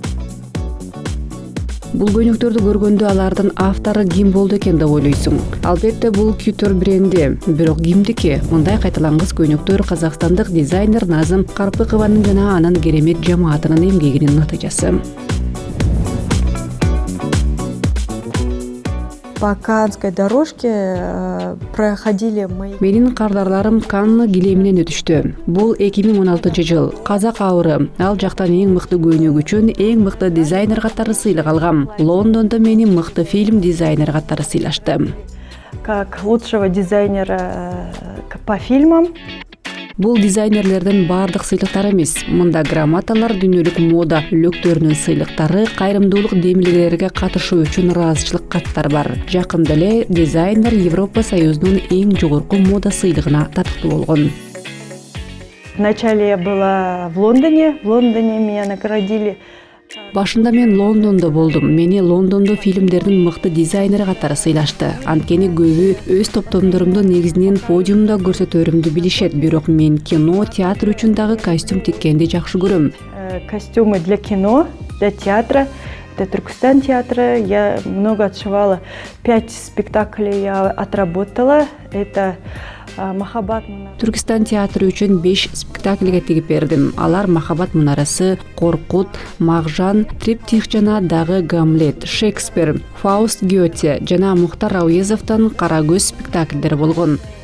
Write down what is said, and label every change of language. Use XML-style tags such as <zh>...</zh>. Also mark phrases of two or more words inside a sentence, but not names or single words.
<ky>Бул көйнөктөрдү көргөндө алардын автору ким болду экен деп ойлойсуң. Албетте бул Couture бренди. Бирок кимдики? Мындай кайталангыс көйнөктөр казакстандык дизайнер Назым Карпыкованын жана анын керемет жамаатынын эмгегинин натыйжасы.</ky> <ru>По Каннской дорожке проходили мои...</ru> <ky>Менин кардарларым Канны килеминен өтүштү. Бул 2016 жыл. Казак абыры. Ал жактан эң мыкты көйнөк үчүн эң мыкты дизайнер катары сыйлык алгам. Лондондо мени мыкты фильм дизайнер катары сыйлашты.</ky> <ru>Как лучшего дизайнера по фильмам.</ru> <ky>Бул дизайнерлердин бардык сыйлыктары эмес. Мында грамоталар, дүйнөлүк мода лөктөрүнүн сыйлыктары, кайрымдуулук демилгелерге катышуу үчүн ыраазычылык каттар бар. Жакында эле дизайнер Европа Союзунун эң жогорку мода сыйлыгына татыктуу болгон.</ky> <ru>Вначале я была в Лондоне. В Лондоне меня наградили.</ru> <ky>Башында мен Лондондо болдум. Мени Лондондо фильмдердин мыкты дизайнери катары сыйлашты. Анткени көбү өз топтомдорумду негизинен подиумда көрсөтөрүмдү билишет. Бирок мен кино, театр үчүн дагы костюм тиккенди жакшы көрөм.</ky> <ru>Костюмы для кино, для театра. Это Түркістан театра. Я много отшивала. 5 спектаклей я отработала. Это Махаббат мунарасы.</ru> <ky>Түркістан театры үчүн 5 спектакльге тигип бердим. Алар Махаббат мунарасы, Коркут, Мағжан, Триптих жана дагы Гамлет, Шекспир, Фауст Гёте жана Мухтар Ауезовдон Кара көз спектакльдер болгон.</ky>